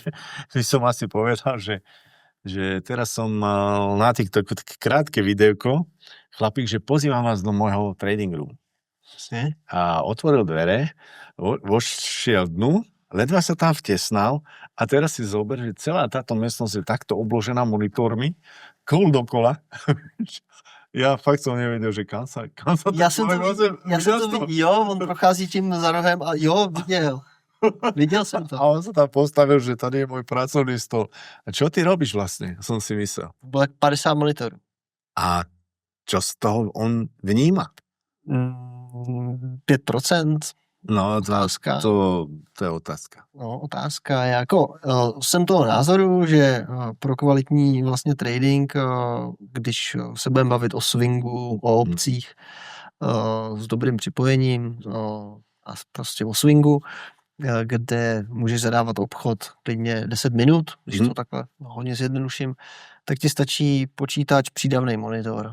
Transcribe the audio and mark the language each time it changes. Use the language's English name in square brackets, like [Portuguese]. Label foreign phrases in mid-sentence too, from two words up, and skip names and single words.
[Slovak] By som asi povedal, že teraz som mal na TikToku také krátke videoko, chlapík, že pozývam vás do môjho [English] trading room. [Slovak] A otvoril dvere, vošiel dnu, ledva sa tam vtesnal a teraz si zober, že celá táto miestnosť je takto obložená monitormi, kol dokola. Ja fakt som nevedel, že kam sa [Czech] Já jsem to viděl, jo, on prochází tím za rohem a jo, viděl jsem to. [Slovak] A on sa tam postavil, že tady je môj pracovný stôl. A čo ty robíš vlastne? Som si myslel. [Czech] Bylo jak 50 monitorů. [Slovak] A čo z toho on vníma? 5%. [Czech] No, Otázka. To je otázka. No, otázka je jako, jsem toho názoru, že pro kvalitní vlastně trading, když se budeme bavit o swingu, o opcích s dobrým připojením a prostě o swingu, kde můžeš zadávat obchod klidně 10 minut, když to takhle hodně zjednoduším, tak ti stačí počítač, přídavný monitor.